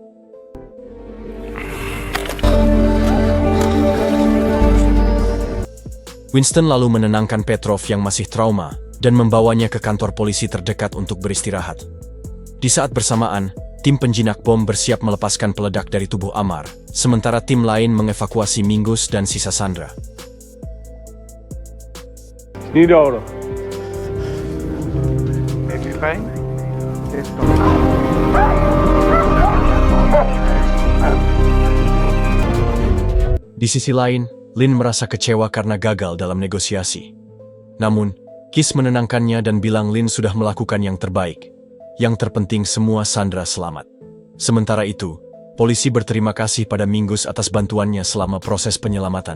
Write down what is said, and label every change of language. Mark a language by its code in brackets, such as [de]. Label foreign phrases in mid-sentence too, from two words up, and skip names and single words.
[id] Winston lalu menenangkan Petrov yang masih trauma dan membawanya ke kantor polisi terdekat untuk beristirahat. Di saat bersamaan, tim penjinak bom bersiap melepaskan peledak dari tubuh Amar, sementara tim lain mengevakuasi Mingus dan sisa sandera. [nl] Niet nodig. Heeft u pijn? [id] Di sisi lain, Lin merasa kecewa karena gagal dalam negosiasi. Namun, Kis menenangkannya dan bilang Lin sudah melakukan yang terbaik. Yang terpenting semua sandera selamat. Sementara itu, polisi berterima kasih pada Mingus atas bantuannya selama proses penyelamatan.